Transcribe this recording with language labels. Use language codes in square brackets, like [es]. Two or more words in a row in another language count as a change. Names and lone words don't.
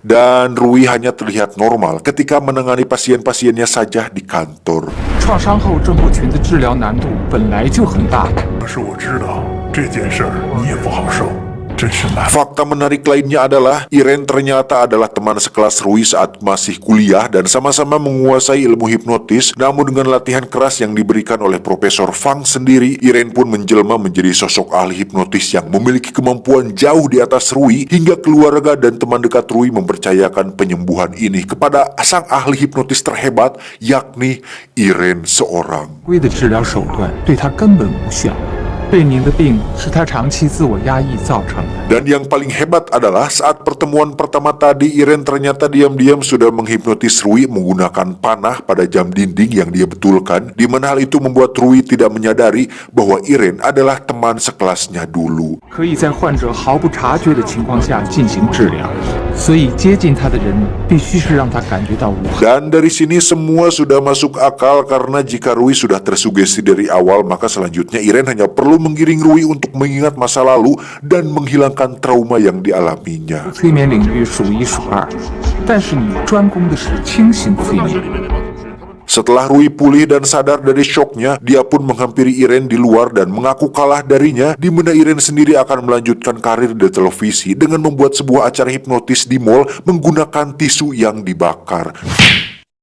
[id] Dan Rui hanya terlihat normal ketika menangani pasien-pasiennya saja di kantor. [zh] 创伤后症候群的治疗难度本来就很大。可是我知道这件事儿你也不好受，真是难。 [id] Fakta menarik lainnya adalah Irene ternyata adalah teman sekelas Rui saat masih kuliah dan sama-sama menguasai ilmu hipnotis. Namun dengan latihan keras yang diberikan oleh Profesor Fang sendiri, Irene pun menjelma menjadi sosok ahli hipnotis yang memiliki kemampuan jauh di atas Rui, hingga keluarga dan teman dekat Rui mempercayakan penyembuhan ini kepada sang ahli hipnotis terhebat, yakni Irene seorang. [zh] 规的治疗手段对他根本无效。 对您的病是他长期自我压抑造成的。 [id] Dan yang paling hebat adalah saat pertemuan pertama tadi, Irene ternyata diam-diam sudah menghipnotis Rui menggunakan panah pada jam dinding yang dia betulkan, di mana hal itu membuat Rui tidak menyadari bahwa Irene adalah teman sekelasnya dulu. [zh] 可以在患者毫不察觉的情况下进行治疗，所以接近他的人必须是让他感觉到无害。 [id] Dan dari sini semua sudah masuk akal karena jika Rui sudah tersugesti dari awal, maka selanjutnya Irene hanya perlu menggiring Rui untuk mengingat masa lalu dan menghilangkan trauma yang dialaminya. [zh] 催眠领域数一数二，但是你专攻的是清醒催眠。 [id] Setelah Rui pulih dan sadar dari syoknya, dia pun menghampiri Irene di luar dan mengaku kalah darinya, di mana Irene sendiri akan melanjutkan karir di televisi dengan membuat sebuah acara hipnotis di mall menggunakan tisu yang dibakar.